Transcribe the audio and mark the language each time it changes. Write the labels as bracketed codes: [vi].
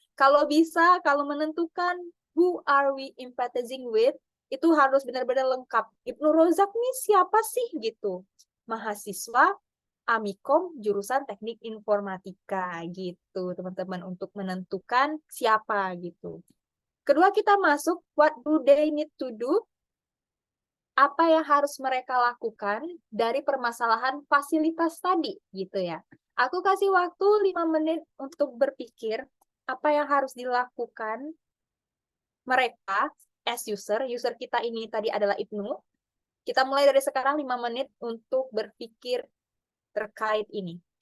[id] Kalau bisa, kalau menentukan [en] who are we empathizing with, [id] itu harus benar-benar lengkap. Ibnu Rozak nih siapa sih gitu? Mahasiswa Amikom jurusan teknik informatika gitu, teman-teman, untuk menentukan siapa gitu. Kedua, kita masuk [en] what do they need to do? [id] Apa yang harus mereka lakukan dari permasalahan fasilitas tadi gitu ya. Aku kasih waktu 5 menit untuk berpikir apa yang harus dilakukan mereka as user. User kita ini tadi adalah Ibnu. Kita mulai dari sekarang 5 menit untuk berpikir terkait ini.